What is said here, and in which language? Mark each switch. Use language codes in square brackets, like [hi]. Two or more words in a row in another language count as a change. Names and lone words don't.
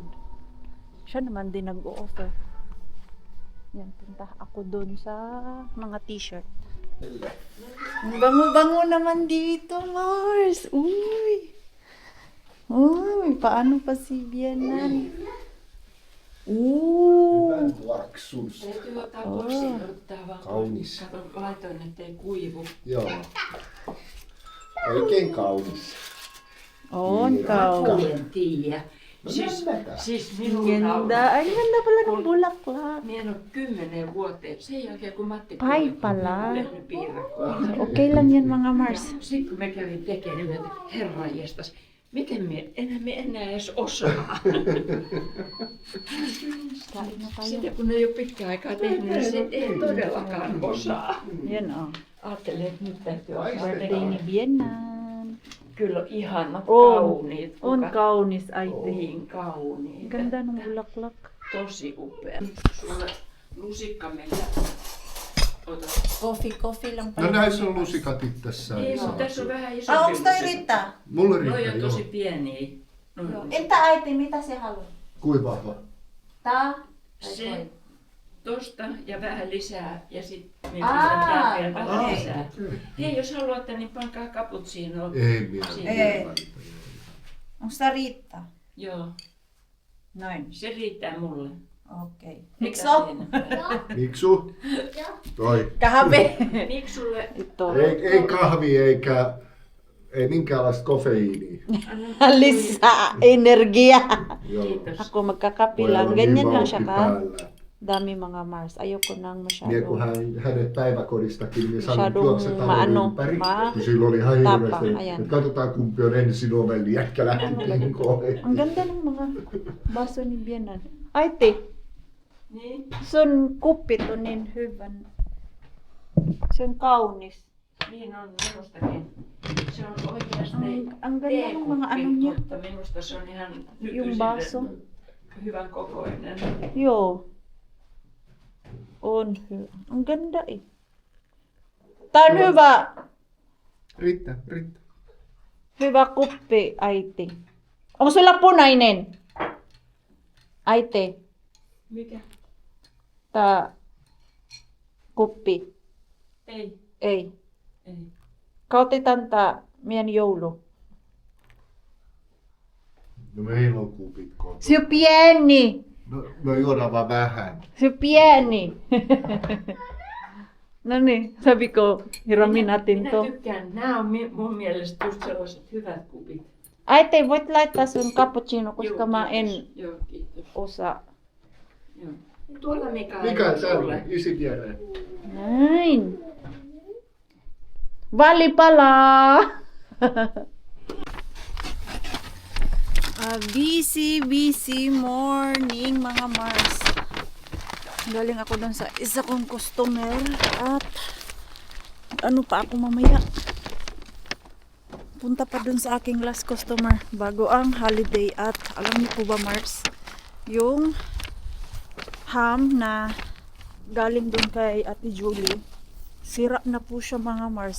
[tl] Siya naman din nag-o-offer. Yan, punta ako doon sa mga t-shirt. Bango-bango naman dito, Mars. Uy, paano pa si Bianan? Oo. [fi] Hyvän tuoksusta. Täytyy ottaa posi, ottaa vaan. Kaunis. Kato, laitoin, ettei kuivu. Joo. Oikein kaunis. On Niin, kaunis. En tiedä. No Siis minun [tl] Ganda. Ang ganda pala ng bulaklak. [fi] Minä en ole 10 vuoteen. Sen jälkeen kun Matti [tl] Ai pala. [fi] tehnyt piirakkoa. [tl] Okay lang yan mga Mars. [fi] Sitten kun me kävin tekemään, niin että herranjestas, miten me enää edes osaa. [tl] Kain na tayo. [fi] Sitten kun ei ole pitkään aikaa tehnyt, niin se ei todellakaan osaa. [tl] Yan o. [fi] Ajattelin, että nyt täytyy osaa [tl] Birthday [fi] tehdä. [tl] ni Viennan. [fi] Kyllä on ihanat, On. kauniit. On Kuka- kaunis äiti. Niin kauniita. [tl] Ganda ng bulaklak. [fi] Tosi upea. Sulle lusikka meillä. Ota. [tl] Coffee lang [fi] No näissä on lusikat itsessään. Niin, niin mutta tässä on saa. vähän isompi. Ah, onks toi lusikka. Ritta? Mulle Noi riittää, on joo. tosi pieniä. Joo. Entä äiti, mitä se haluaa? Kuin vahva? Tää? Se tosta ja vähän lisää ja sitten me Aa, pistetään vielä vähän okei. lisää. Hei, jos haluatte, niin pankaa cappuccino. Ei minä. Ei. Onks tää Riitta? Joo, Noin. se riittää mulle. Okei. Mitä Mikso? siinä? Miksu? Toi. Kahve. Miksulle [tl] Ito. [fi] Ei kahvi eikä ei minkäänlaista kofeiiniä. anna Lisää energia. Joo. Kiitos. [tl] Ako magkakape [fi] Voi [tl] lang. [fi] olla [tl] Ganyan [fi] niin [tl] lang siya ka. [fi] päällä. [tl] Dami mga Mars. Ayoko nang [fi] Niin kun [tl] masyado. [fi] hänet päiväkodistakin, niin sanoi [tl] Masyadong [fi] juoksetaan [tl] maano, [fi] ympäri. [tl] ma- [fi] Kun sillä oli ihan tapa, hirveästi, [tl] ayan. [fi] että katsotaan kumpi on ensin ovelli, jätkä lähti kinkoihin. [tl] Ang ganda ng mga baso ni Viennan. [fi] Aiti, Niin, sun kupit on niin hyvän. Se on kaunis. niin on minustakin. Se on oikeasti [tl] Ang ganda ng mga ano niya. [fi] mutta minusta se on ihan [tl] Yung baso. [fi] hyvän kokoinen. Joo. On hyvä. [tl] Ang ganda eh. [fi] Tää on hyvä. Riittää. Hyvä kuppi, äiti. Onko sulla punainen? Äiti, Mikä? tää kuppi. Ei, Ei. ei. Kautetaan tää meidän joulu. No meillä on kupit kotona. Se on pieni. No, me juodaan vaan vähän. Se on pieni. No niin, [tl] sabi ko, hiramin natin [fi] minä [tl] to. [fi] tykkään. Nämä on mun mielestä just sellaiset hyvät kupit. Äiti, voit laittaa sun cappuccino, koska Joo, mä en kiitos. Joo, kiitos. osaa. Joo. Tuolla Mikael Mikä on sulle. täällä? Isi viereen. Näin. Vali pala. [en] Busy morning [tl] mga Mars. Galing ako dun sa isa kong customer at ano pa ako mamaya. Punta pa dun sa aking [en] last customer [tl] bago ang holiday at alam niyo po ba Mars, yung ham na galing dun kay Ate Julie, sira na po siya mga Mars.